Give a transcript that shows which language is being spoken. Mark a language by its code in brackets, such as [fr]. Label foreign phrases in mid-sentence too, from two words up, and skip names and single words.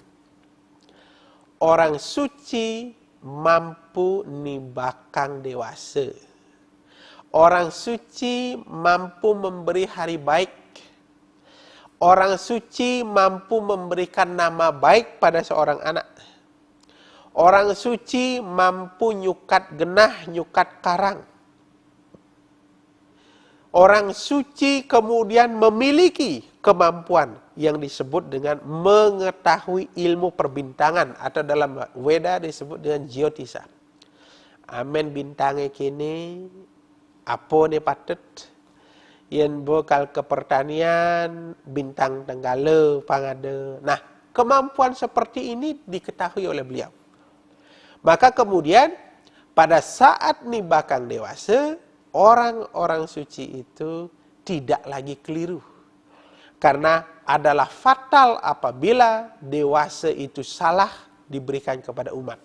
[id] Orang suci mampu [ban] nibakang dewasa. [id] Orang suci mampu memberi hari baik. Orang suci mampu memberikan nama baik pada seorang anak. Orang suci mampu [ban] nyukat genah, nyukat karang. [id] Orang suci kemudian memiliki kemampuan yang disebut dengan mengetahui ilmu perbintangan, atau dalam Weda disebut dengan Jyotisa. [ban] Amen bintange kini, apa ne patut, yen bokal ke pertanian, bintang tenggala pangada. [id] Nah, kemampuan seperti ini diketahui oleh beliau. Maka kemudian pada saat [ban] nibakang dewasa, [id] orang-orang suci itu tidak lagi keliru. Karena adalah fatal apabila dewasa itu salah diberikan kepada umat.